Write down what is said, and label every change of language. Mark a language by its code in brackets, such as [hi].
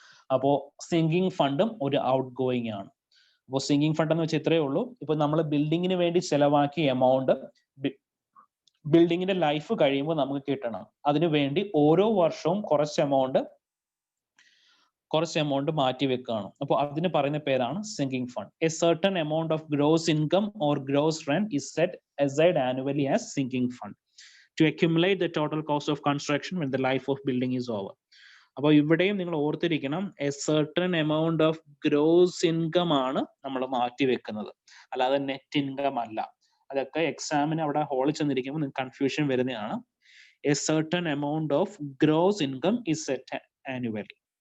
[ml] അപ്പോ സിങ്കിങ് ഫണ്ടും ഒരു ഔട്ട് ഗോയിങ് ആണ്. അപ്പോൾ സിങ്കിങ് ഫണ്ട് എന്ന് വെച്ചാൽ ഇത്രയേ ഉള്ളൂ. ഇപ്പൊ നമ്മൾ ബിൽഡിങ്ങിന് വേണ്ടി ചെലവാക്കിയ എമൗണ്ട് ബിൽഡിങ്ങിന്റെ ലൈഫ് കഴിയുമ്പോൾ നമുക്ക് കിട്ടണം. അതിനു വേണ്ടി ഓരോ വർഷവും കുറച്ച് എമൗണ്ട് മാറ്റി വെക്കുകയാണ്. അപ്പോൾ അതിന് പറയുന്ന പേരാണ് sinking fund. [en] A certain amount of gross income or gross rent is set aside annually as sinking fund to accumulate the total cost of construction when the life of building is over. [ml] അപ്പോൾ ഇവിടെയും നിങ്ങൾ ഓർത്തിരിക്കണം, A certain amount of gross income ആണ് നമ്മൾ മാറ്റി വെക്കുന്നത്, അല്ലാതെ net income അല്ല. അതൊക്കെ എക്സാമിന് അവിടെ ഹോളിൽ ചെന്നിരിക്കുമ്പോൾ നിങ്ങൾക്ക് കൺഫ്യൂഷൻ വരുന്നതാണ്. [en] A certain amount of gross income is set annually.